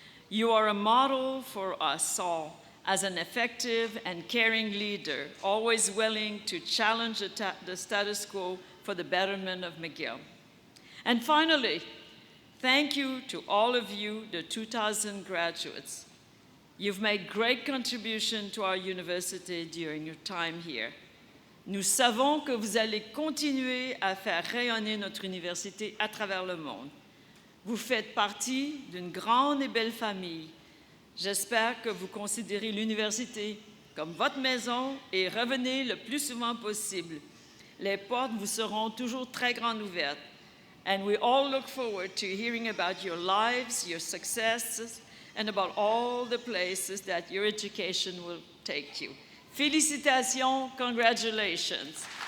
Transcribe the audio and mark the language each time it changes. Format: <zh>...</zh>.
<en>You are a model for us all as an effective and caring leader, always willing to challenge the status quo for the betterment of McGill. And finally, thank you to all of you, the 2000 graduates. You've made great contribution to our university during your time here.</en> <fr>Nous savons que vous allez continuer à faire rayonner notre université à travers le monde. Vous faites partie d'une grande et belle famille. J'espère que vous considérez l'université comme votre maison et revenez le plus souvent possible. Les portes vous seront toujours très grandes ouvertes.</fr> <en>And we all look forward to hearing about your lives, your successes, and about all the places that your education will take you.</en> <fr>Félicitations,</fr> <en>congratulations.</en>